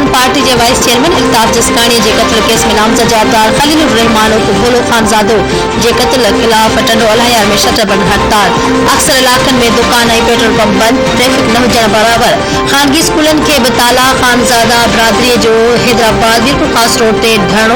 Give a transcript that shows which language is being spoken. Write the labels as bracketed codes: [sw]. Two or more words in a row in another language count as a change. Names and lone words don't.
[sd] पार्टी के वाइस चेयरमैन अल्ताफ जसकानी के कत्ल केस में नामजद जवाबदार खलीलुर रहमान उर्फ भोलो खानजादो के कत्ल खिलाफ टंडो अलायार में शटरबंद हड़ताल। अक्सर इलाकन में दुकान ऐं पेट्रोल पंप बंद, ट्रैफिक न हुजण बराबर। खानगी स्कूलन के ताला, खानजादा बिरादरी जो हैदराबाद बिल्कुल खास रोड ते धरणो।